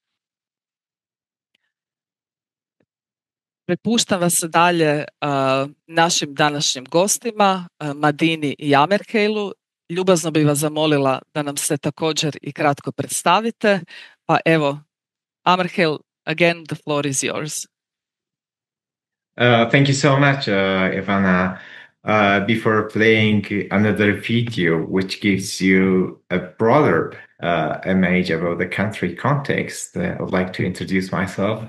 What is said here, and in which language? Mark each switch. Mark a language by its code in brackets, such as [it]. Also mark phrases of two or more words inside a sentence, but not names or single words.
[hr] Prepuštam vas dalje našim današnjim gostima, Madini i Amerheilu. Ljubazno bih vas zamolila da nam se također i kratko predstavite. Pa evo, Amerheil, [en] again, the floor is yours. Thank you so much, Ivana. Before playing another video which gives you a broader image about the country context, I would like to introduce myself.